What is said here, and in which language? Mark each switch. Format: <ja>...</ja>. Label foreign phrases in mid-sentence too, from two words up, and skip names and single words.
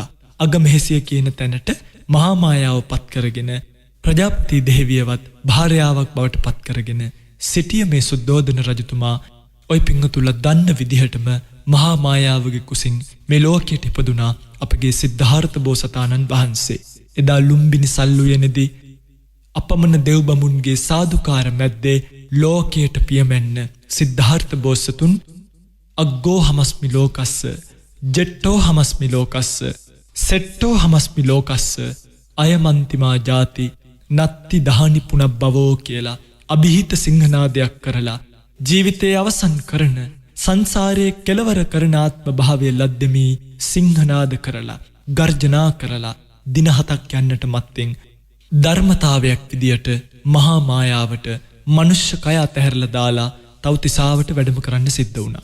<si>අගමෙහෙසිය කියන තැනට මහා මායාව පත් කරගෙන ප්‍රජාපති දේවියවත් භාර්යාවක් බවට පත් කරගෙන සිටිය මේ සුද්ධෝදන රජතුමා ඔය පිංගතුල දන්න විදිහටම මහා මායාවගේ කුසින් මේ ලෝකයට ඉපදුනා අපගේ සිද්ධාර්ථ බෝසතාණන් වහන්සේ. එදා ලුම්බිනි සල්ලුයනදී අපමණ දෙව් බමුන්ගේ සාදුකාර මැද්දේ ලෝකයට පියමැන්න සිද්ධාර්ථ බෝසතුන්</si> <pi>අග්ගෝ හමස්මි ලෝකස්ස ජෙට්ටෝ හමස්මි ලෝකස්ස සෙට්ටෝ හමස්මි ලෝකස්ස අයමන්තිමා ජාති නත්ති දහනි පුනබ්බවෝ</pi> <si>කියලා අභිහිත සිංහනාදයක් කරලා ජීවිතය අවසන් කරන සංසාරයේ කෙලවර කරන ආත්ම භාවය ලද්දෙමී සිංහනාද කරලා ගර්ජනා කරලා දින 7ක් යන්නට මත්තෙන් ධර්මතාවයක් විදියට මහා මායාවට මනුෂ්‍ය කය අතහැරලා දාලා තවතිසාවට වැඩම කරන්න සිද්ධ වුණා.</si>